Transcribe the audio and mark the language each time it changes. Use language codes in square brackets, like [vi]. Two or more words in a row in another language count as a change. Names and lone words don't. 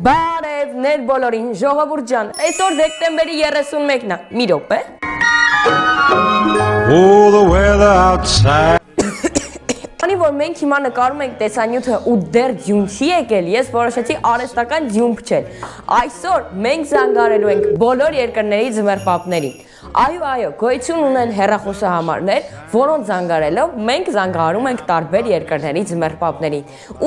[hy] Բարևներ բոլորին, ժողովուրդ ջան, այսօր դեկտեմբերի 31-ն է, մի րոպե։ [en] Oh, the weather outside. [hy] Քանի որ մենք հիմա նկարում ենք տեսանյութը ու դեռ ձյուն չի եկել, ես որոշեցի արհեստական ձյուն փչել։ Այսօր մենք զանգարելու ենք բոլոր երկրների ձմեռապապներին։ Այո, գոյություն ունեն հեռախոսահամարներ, որոնց զանգարելով մենք զանգահարում ենք տարբեր երկրների ձմեռապապներին ու